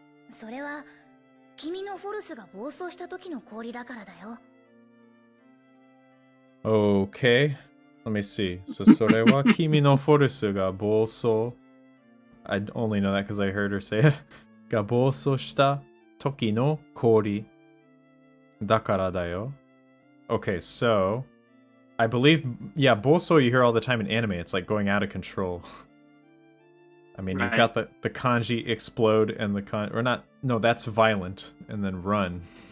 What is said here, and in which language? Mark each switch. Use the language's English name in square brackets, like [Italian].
[Japanese] それは君のフォルスが暴走した時の氷だからだよ。 [English] Okay. Let me see. So [Japanese] それは君のフォルスが暴走 [English] I only know that because I heard her say it. [Japanese] が暴走した時の氷だからだよ. [English] Okay, so I believe, yeah, 暴走you hear all the time in anime. It's like going out of control. I mean, right. You've got the kanji explode and or not, no, that's violent, and then run.